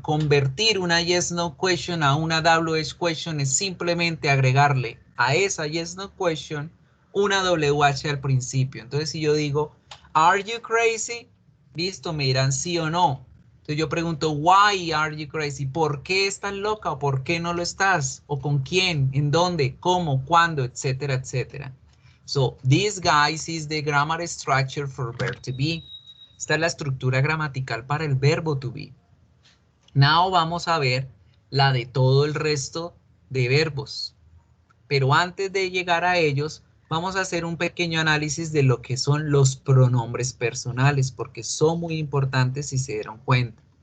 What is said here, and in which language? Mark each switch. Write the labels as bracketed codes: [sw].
[es] Convertir una yes no question a una WH question es simplemente agregarle a esa yes no question una WH al principio. Entonces si yo digo, [en] are you crazy? [es] Listo, me dirán sí o no. Entonces yo pregunto, [en] why are you crazy? [es] ¿Por qué estás loca o por qué no lo estás? ¿O con quién? ¿En dónde? ¿Cómo? ¿Cuándo? Etcétera, etcétera. [en] So, this, guys, is the grammar structure for verb to be. [es] Esta es la estructura gramatical para el verbo to be. [en] Now [es] vamos a ver la de todo el resto de verbos. Pero antes de llegar a ellos, vamos a hacer un pequeño análisis de lo que son los pronombres personales, porque son muy importantes si se dieron cuenta.